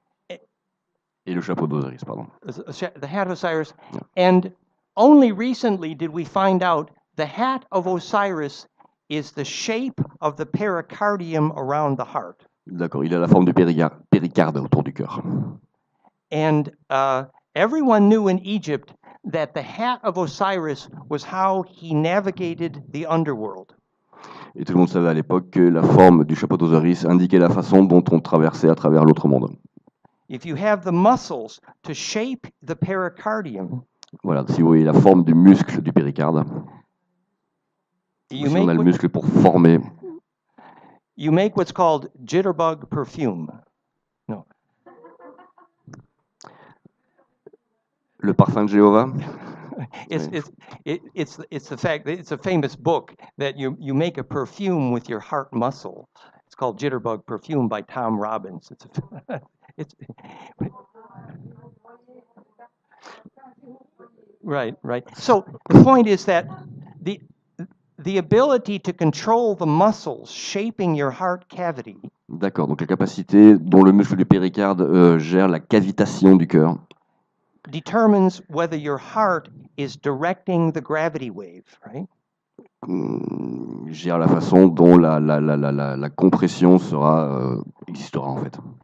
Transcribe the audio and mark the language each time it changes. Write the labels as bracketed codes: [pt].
[fr] Et le chapeau d'Osiris, pardon. [en] The hat of Osiris. Yeah. And only recently did we find out the hat of Osiris is the shape of the pericardium around the heart. [fr] D'accord, il a la forme du péricarde autour du cœur. [en] And everyone knew in Egypt that the hat of Osiris was how he navigated the underworld. [fr] Et tout le monde savait à l'époque que la forme du chapeau d'Osiris indiquait la façon dont on traversait à travers l'autre monde. [en] If you have the muscles to shape the pericardium, [fr] voilà, si vous voyez la forme du muscle du péricarde, si on a le muscle pour former, [en] you make what's called jitterbug perfume. No. [fr] Le parfum de Jéhovah. [en] It's the fact that it's a famous book that you make a perfume with your heart muscle. It's called Jitterbug Perfume by Tom Robbins. It's right. So the point is that the ability to control the muscles shaping your heart cavity. [fr] D'accord, donc la capacité dont le muscle du péricarde gère la cavitation du cœur. [en] Determines whether your heart is directing the gravity wave, right? [fr] Gère la façon dont la compression existera en fait.